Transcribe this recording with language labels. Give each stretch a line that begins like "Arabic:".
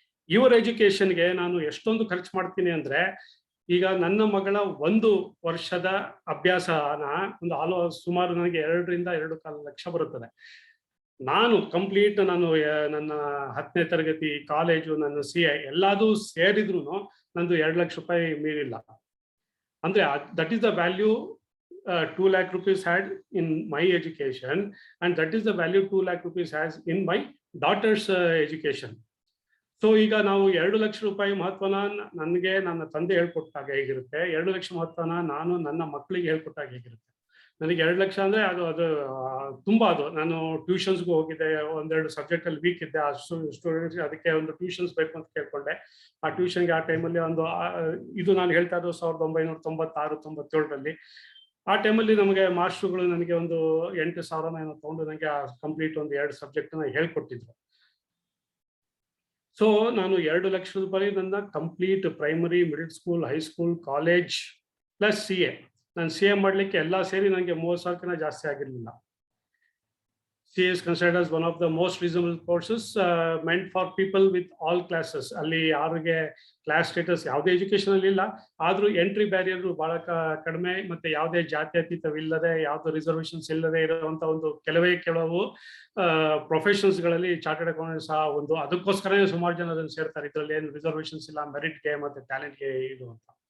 Kannada: ಇವರ ಎಜುಕೇಶನ್ಗೆ ನಾನು ಎಷ್ಟೊಂದು ಖರ್ಚು ಮಾಡ್ತೀನಿ ಅಂದ್ರೆ, ಈಗ ನನ್ನ ಮಗಳ 1 ವರ್ಷದ ಅಭ್ಯಾಸನ ಒಂದು ಸುಮಾರು ನನಗೆ 2 ರಿಂದ 2.25 ಲಕ್ಷ ಬರುತ್ತದೆ. ನಾನು ಕಂಪ್ಲೀಟ್ ನನ್ನ 10ನೇ ತರಗತಿ, ಕಾಲೇಜು, ನನ್ನ CA ಎಲ್ಲದೂ ಸೇರಿದ್ರು ನಂದು 2 ಲಕ್ಷ ರೂಪಾಯಿ ಮೀರಿಲ್ಲ.
English: ಅಂದ್ರೆ that is the value 2 lakh rupees had in my education, and that is the value 2 lakh rupees has in my daughter's education.
Kannada: So ಈಗ ನಾವು 2 ಲಕ್ಷ ರೂಪಾಯಿ ಮಹತ್ವನ ನನಗೆ ನನ್ನ ತಂದೆ ಹೇಳ್ಕೊಟ್ಟಾಗ ಹೇಗಿರುತ್ತೆ, 2 ಲಕ್ಷ ಮಹತ್ವನ ನಾನು ನನ್ನ ಮಕ್ಕಳಿಗೆ ಹೇಳ್ಕೊಟ್ಟಾಗ ಹೇಗಿರುತ್ತೆ. ನನಗೆ 2 ಲಕ್ಷ ಅಂದ್ರೆ ಅದು ತುಂಬಾ. ನಾನು ಟ್ಯೂಷನ್ಸ್ಗೂ ಹೋಗಿದ್ದೆ, 1-2 ಸಬ್ಜೆಕ್ಟ್ ಅಲ್ಲಿ ವೀಕ್ ಇದ್ದೆ. ಆ ಸ್ಟೂಡೆಂಟ್ಸ್ ಅದಕ್ಕೆ ಒಂದು ಟ್ಯೂಷನ್ಸ್ ಬೇಕು ಅಂತ ಕೇಳ್ಕೊಂಡೆ. ಆ ಟ್ಯೂಷನ್ಗೆ ಆ ಟೈಮಲ್ಲಿ ಇದು ನಾನು ಹೇಳ್ತಾ ಇದ್ದು 1996-97ರಲ್ಲಿ. ಆ ಟೈಮಲ್ಲಿ ನಮಗೆ ಮಾಸ್ಟರ್ಗಳು ನನಗೆ ಒಂದು 8,000 ಏನೋ ತಗೊಂಡು ನನಗೆ ಕಂಪ್ಲೀಟ್ ಒಂದು 2 ಸಬ್ಜೆಕ್ಟ್ ಹೇಳ್ಕೊಟ್ಟಿದ್ರು. ಸೊ ನಾನು 2 ಲಕ್ಷ ರೂಪಾಯಿ ನನ್ನ complete primary, middle school, high school, college plus CA, ನಾನು CA ಮಾಡ್ಲಿಕ್ಕೆ ಎಲ್ಲ ಸೇರಿ ನನಗೆ 30,000 ಜಾಸ್ತಿ ಆಗಿರ್ಲಿಲ್ಲ.
English: CA is considered as one of the most reasonable courses meant for people with all classes.
Kannada: ಅಲ್ಲಿ ಯಾರಿಗೆ ಕ್ಲಾಸ್ ಸ್ಟೇಟಸ್ ಯಾವುದೇ ಎಜುಕೇಶನ್ ಅಲ್ಲಿ ಇಲ್ಲ, ಆದ್ರೂ ಎಂಟ್ರಿ ಬ್ಯಾರಿಯರ್ ಬಹಳ ಕಡಿಮೆ, ಮತ್ತೆ ಯಾವುದೇ ಜಾತ್ಯತೀತವಿಲ್ಲದೆ, ಯಾವುದೇ ರಿಸರ್ವೇಶನ್ಸ್ ಇಲ್ಲದೆ ಇರುವಂತ ಒಂದು ಕೆಲವು ಪ್ರೊಫೆಷನ್ಸ್ ಗಳಲ್ಲಿ ಚಾರ್ಟರ್ಡ್ ಅಕೌಂಟೆಂಟ್ ಸಹ ಒಂದು. ಅದಕ್ಕೋಸ್ಕರನೇ ಸುಮಾರು ಜನ ಅದನ್ನು ಸೇರ್ತಾರೆ. ಇದರಲ್ಲಿ ಏನು ರಿಸರ್ವೇಶನ್ಸ್ ಇಲ್ಲ, ಮೆರಿಟ್ಗೆ ಮತ್ತೆ ಟ್ಯಾಲೆಂಟ್ಗೆ ಇದು ಅಂತ.